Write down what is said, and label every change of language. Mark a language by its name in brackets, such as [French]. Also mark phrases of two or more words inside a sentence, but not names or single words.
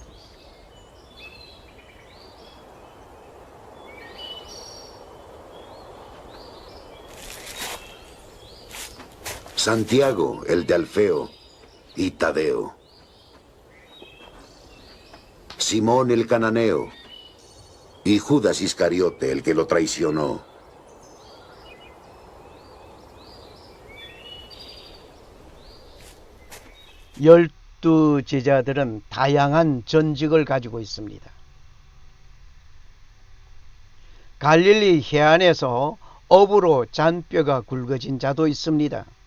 [Spanish] Santiago, el de Alfeo, y Tadeo. Simón el cananeo, y Judas Iscariote, el que lo traicionó. [Korean] 열두 제자들은 다양한 전직을 가지고 있습니다. 갈릴리 해안에서 업으로 잔뼈가 굵어진 자도 있습니다.